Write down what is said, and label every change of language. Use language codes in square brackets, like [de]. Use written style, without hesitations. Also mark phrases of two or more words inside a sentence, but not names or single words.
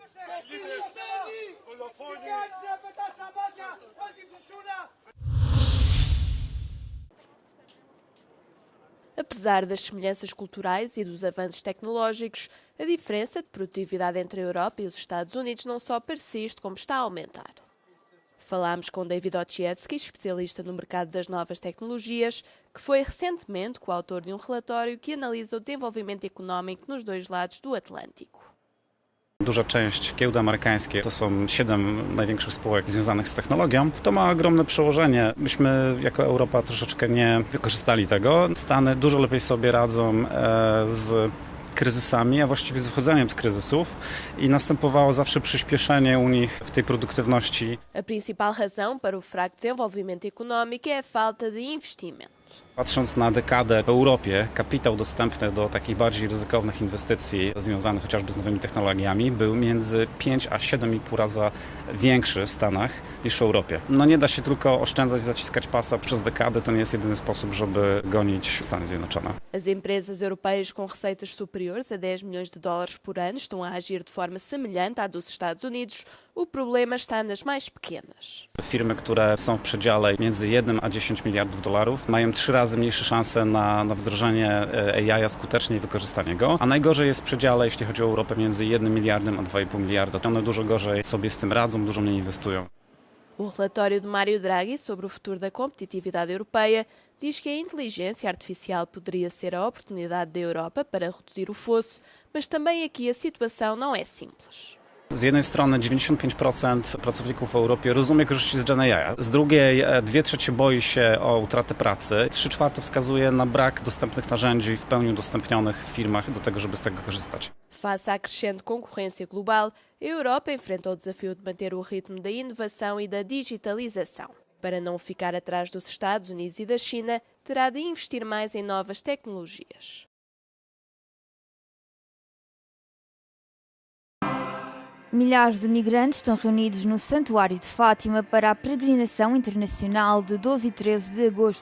[pt] Apesar das semelhanças culturais e dos avanços tecnológicos, a diferença de produtividade entre a Europa e os Estados Unidos não só persiste, como está a aumentar. Falámos com David Ochietsky, especialista no mercado das novas tecnologias, que foi recentemente coautor de um relatório que analisa o desenvolvimento económico nos dois lados do Atlântico. [pl] Duża część giełdy amerykańskie to są 7 największych spółek związanych z technologią. To ma ogromne przełożenie. Myśmy jako Europa troszeczkę nie wykorzystali tego. Stany dużo lepiej sobie radzą z kryzysami, a właściwie z wychodzeniem z kryzysów i następowało zawsze przyspieszenie u nich w tej produktywności. [pt] A principal razão para o fraco desenvolvimento económico é a falta de investimento. [pl] Patrząc na dekadę w Europie, kapitał dostępny do takich bardziej ryzykownych inwestycji związanych chociażby z nowymi technologiami był między 5 a 7,5 raza większy w Stanach niż w Europie. No nie da się tylko oszczędzać, zaciskać pasa przez dekadę, to nie jest jedyny sposób, żeby gonić Stany Zjednoczone. [pt] As empresas europeias com receitas superiores a 10 milhões de dólares por ano estão a agir de forma semelhante à dos Estados Unidos. O problema está nas mais pequenas. [pl] Firmy, które są w przedziale między 1 a 10 miliardów dolarów, mają 3 razy mniejsze szanse na wdrożenie AI skutecznie i wykorzystanie go. A najgorzej jest w przedziale, jeśli chodzi o Europę, między 1 miliardem a 2,5 miliarda. One dużo gorzej sobie z tym radzą, dużo mniej inwestują. [pt] O relatório de Mário Draghi sobre o futuro da competitividade europeia diz que a inteligência artificial poderia ser a oportunidade da Europa para reduzir o fosso, mas também aqui a situação não é simples. [pl] Z jednej strony 95% pracowników w Europie rozumie korzyści z Gen AI, z drugiej 2/3 boi się o utratę pracy, 3/4 wskazuje na brak dostępnych narzędzi w pełni udostępnionych w firmach do tego, żeby z tego korzystać. [pt] Face à crescente concorrência global, a Europa enfrenta o desafio de manter o ritmo da inovação e da digitalização. Para não ficar atrás dos Estados Unidos e da China, terá de investir mais em novas tecnologias. Milhares de migrantes estão reunidos no Santuário de Fátima para a peregrinação internacional de 12 e 13 de agosto.